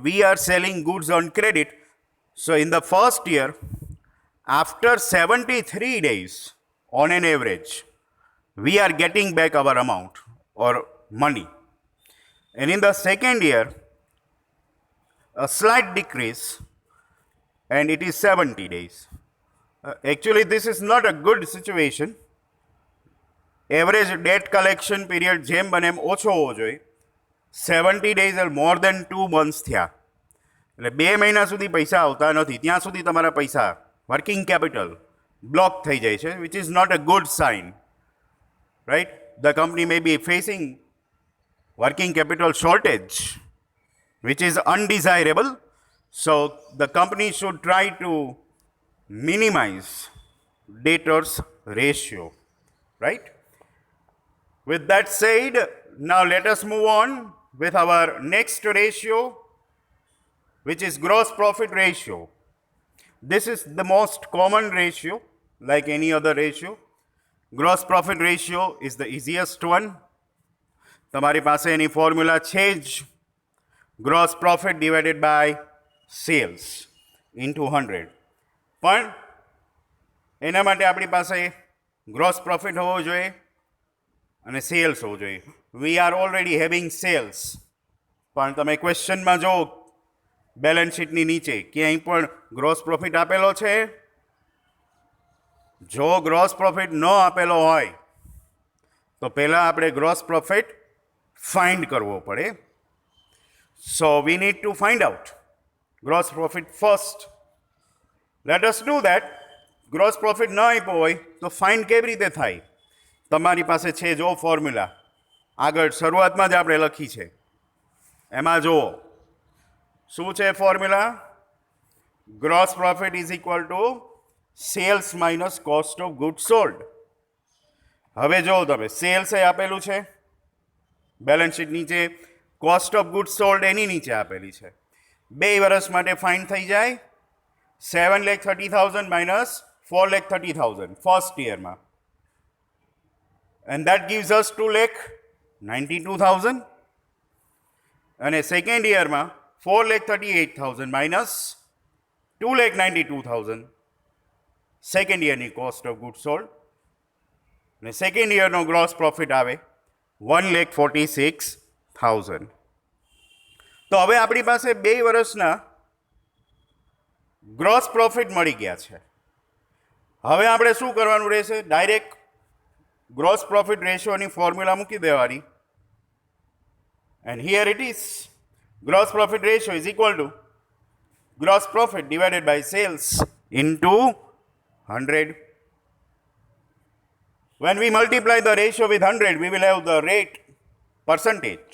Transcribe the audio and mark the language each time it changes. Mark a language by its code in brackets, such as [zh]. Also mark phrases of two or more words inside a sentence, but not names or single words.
[en] We are selling goods on credit. So in the first year, after 73 days, on an average, we are getting back our amount or money. And in the second year, a slight decrease, and it is 70 days. Actually, this is not a good situation. Average debt collection period [gu] જેમ બને એમ ઓછો હોવો જોઈએ. [en] 70 days or more than 2 months થયા. [gu] એટલે 2 મહિના સુધી પૈસા આવતા નથી. ત્યાં સુધી તમારા પૈસા [en] working capital [gu] બ્લોક થઈ જાય છે, [en] which is not a good sign. Right? The company may be facing working capital shortage, which is undesirable. So the company should try to minimize debtors ratio, right? With that said, now let us move on with our next ratio, which is gross profit ratio. This is the most common ratio, like any other ratio. Gross profit ratio is the easiest one. [gu] તમારી પાસે એની ફોર્મ્યુલા છે જ. [en] Gross profit divided by sales into 100. [gu] પણ એના માટે આપણી પાસે [en] gross profit [gu] હોવો જોઈએ અને સેલ્સ હોવો જોઈએ. [en] We are already having sales. [gu] પણ તમે ક્વેશ્ચનમાં જો [en] balance sheetની [gu] નીચે ક્યાંય પણ [en] gross profit [gu] આપેલો છે? જો [en] gross profit [gu] ન આપેલો હોય તો પહેલાં આપણે [en] gross profit [gu] ફાઇન્ડ કરવો પડે. [en] So we need to find out gross profit first. Let us do that. Gross profit [gu] ન આપ્યો હોય તો ફાઇન્ડ કેવી રીતે થાય? તમારી પાસે છે જો ફોર્મ્યુલા, આગળ શરૂઆતમાં જ આપણે લખી છે, એમાં જુઓ શું છે ફોર્મ્યુલા? [en] gross profit is equal to sales minus cost of good sold. [gu] હવે જો તમે સેલ્સ એ આપેલું છે [en] balance sheet [gu] નીચે, [en] cost of good sold [gu] એની નીચે આપેલી છે. 2 વર્ષ માટે ફાઇન થઈ જાય 7,30,000 માઇનસ 4,30,000 [en] first yearમાં, and that gives us 2,92,000. [gu] અને [en] second yearમાં [gu] 4,38,000 માઇનસ 2,92,000 [en] second yearની cost of good sold, [gu] અને [en] second yearનો gross profit [gu] આવે 1,46,000. તો હવે આપણી પાસે 2 વર્ષના [en] gross profit [gu] મળી ગયા છે. હવે આપણે શું કરવાનું રહેશે? [en] direct gross profit ratioની formula [gu] મૂકી દેવાની. [en] And here it is. Gross profit ratio is equal to gross profit divided by sales into 100. When we multiply the ratio with 100, we will have the rate percentage.